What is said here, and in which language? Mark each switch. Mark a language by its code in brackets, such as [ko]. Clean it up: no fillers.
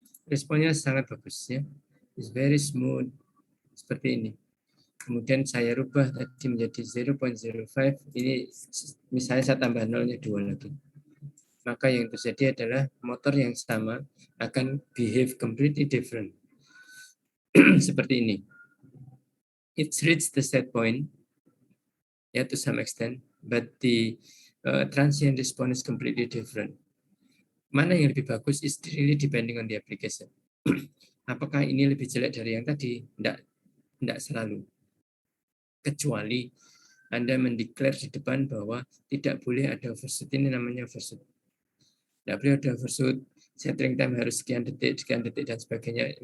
[id] Responnya sangat bagus ya. [en] It's very smooth [id] seperti ini. Kemudian saya rubah tadi menjadi 0.05, ini misalnya saya tambah nolnya 2 lagi. Maka yang terjadi adalah motor yang sama akan [en] behave completely different. [id] Seperti ini. [en] it's reached the set point, yeah, to some extent, but the transient response is completely different. [id] Mana yang lebih bagus [en] is really depending on the application. [id] Apakah ini lebih jelek dari yang tadi? Tidak selalu. Kecuali Anda mendeklar di depan bahwa tidak boleh ada overshoot. Ini namanya overshoot. Tidak boleh ada overshoot, setting time harus sekian detik, dan sebagainya.